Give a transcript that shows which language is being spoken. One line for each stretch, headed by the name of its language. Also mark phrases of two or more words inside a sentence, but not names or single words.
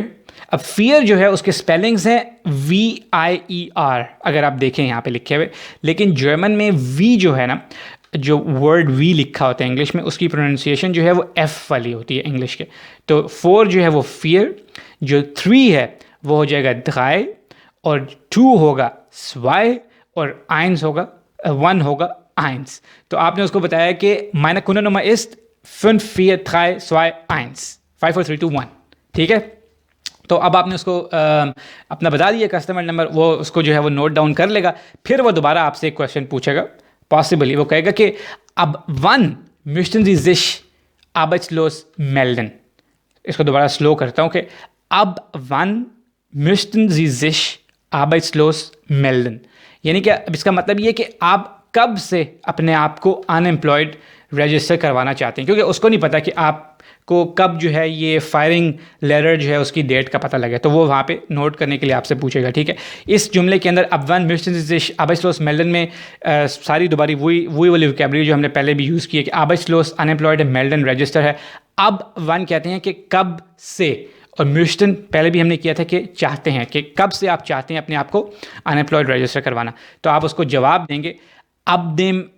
Hindi: अब fear जो है उसके स्पेलिंग्स हैं VIER, अगर आप देखें यहाँ पे लिखे हुए, लेकिन जर्मन में V जो है ना, जो वर्ड वी लिखा होता है इंग्लिश में, उसकी प्रोनाउंसिएशन जो है वो F वाली होती है इंग्लिश के। तो 4 जो है वो फियर, जो 3 है वो हो जाएगा ड्राई, और 2 होगा स्वाई, और 1 होगा आइंस। तो आपने उसको बताया कि
German: meine Kundennummer ist 5 4 3 2 1, 5 4 3 2 1,
Hindi: ठीक है। तो अब आपने उसको अपना बता दिया
English: customer number,
Hindi: वो उसको जो है वो
English: note down
Hindi: कर लेगा। फिर वो दोबारा आपसे एक क्वेश्चन पूछेगा, पॉसिबली वो कहेगा कि अब
German: wann möchten Sie sich arbeitslos melden।
Hindi: इसको दोबारा स्लो करता हूँ कि अब
German: wann möchten Sie sich arbeitslos melden,
Hindi: यानी कि अब इसका मतलब ये कि आप कब से अपने आप को
English: unemployed register
Hindi: करवाना चाहते हैं, क्योंकि उसको नहीं पता कि आपको कब जो है ये
English: firing letter
Hindi: जो है उसकी डेट का पता लगे, तो वो वहाँ पे नोट करने के लिए आपसे पूछेगा, ठीक है। इस जुमले के अंदर अब
German: wann möchten Sie sich arbeitslos melden
Hindi: में सारी दोबारी वही वाली वोकैबुलरी जो हमने पहले भी यूज़ की है कि arbeitslos अनएम्प्लॉयड है, melden रजिस्टर है। अब wann कहते हैं कि कब से, और म्यूस्टन पहले भी हमने किया था कि चाहते हैं, कि कब से आप चाहते हैं अपने आप को
English: unemployed register
Hindi: करवाना। तो आप उसको जवाब देंगे
German: ab dem
Hindi: 1.